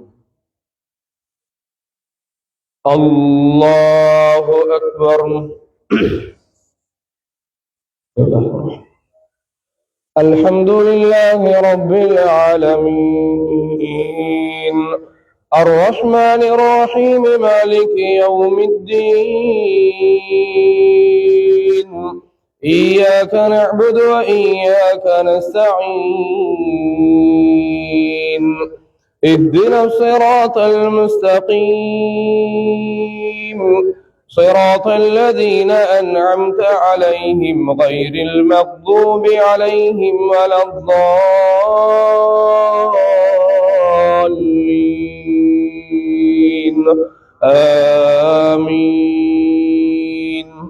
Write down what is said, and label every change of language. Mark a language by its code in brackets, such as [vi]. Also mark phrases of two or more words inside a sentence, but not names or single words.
[ar] الله أكبر. الحمد لله رب العالمين الرحمن الرحيم مالك யௌமிddin إياك نعبد وإياك نستعين اهدنا الصراط المستقيم صراط الذين أنعمت عليهم غير المغضوب عليهم ولا الضالين آمين.